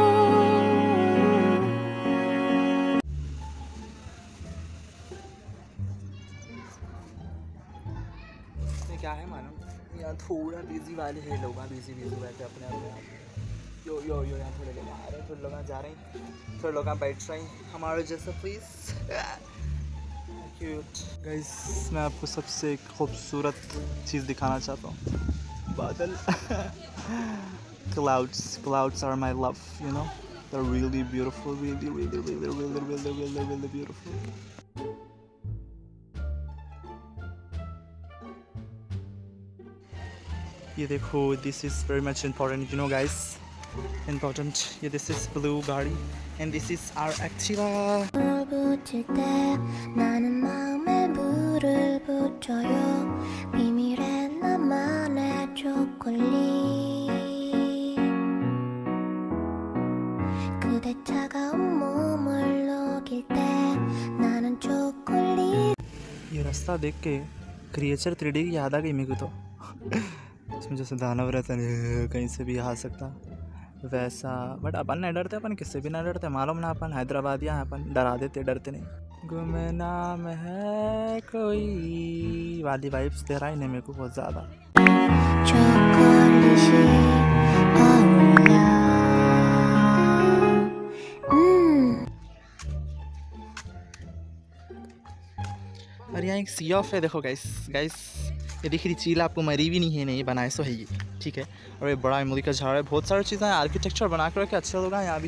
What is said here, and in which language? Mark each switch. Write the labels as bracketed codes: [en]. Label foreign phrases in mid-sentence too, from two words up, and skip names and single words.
[hi] ये क्या है मालूम, यहाँ थोड़ा बिजी वाले हैं लोग, बिजी बैठे अपने आप। यो यो यो, यहाँ थोड़े लोग आ रहे हैं, थोड़े लोग जा रहे हैं, थोड़े लोग बैठ रहे हैं हमारे जैसा। [en] please cute guys, [hi] मैं आपको सबसे एक खूबसूरत चीज़ दिखाना चाहता हूँ, बादल। [en] Clouds are my love, you know, they're really beautiful, really beautiful. [hi] ये देखो, [en] this is very much important, you know guys, important. ये this is blue गाड़ी and this is our Activa. [ko] 붙일 때 나는 마음에 물을 붙여요. 비밀의 나만의 초콜릿. 그대 차가운 몸을 녹일 때 나는 초콜릿. [hi] ये रास्ता देख के क्रिएचर 3D की याद आ गई मेरे को तो। इसमें जैसे दानव रहता है, कहीं से भी आ सकता वैसा, बट अपन नहीं डरते, अपन किससे भी नहीं डरते, मालूम ना, अपन हैदराबादिया हैं, अपन डरा देते, डरते नहीं। गुमनाम है कोई वाली वाइब्स दे रहा है इन्हें मेरे को बहुत ज़्यादा। [ko] 초콜릿이 어울려. [hi] और यहाँ एक सी ऑफ है, देखो [en] guys guys, [hi] ये दिख रही चील आपको, मरी भी नहीं है, नहीं बनाए सो है ये, ठीक है। और ये बड़ा इमली का झाड़ है, बहुत सारी चीज़ें हैं, आर्किटेक्चर बना कर रखे अच्छे लोग हैं यहाँ भी।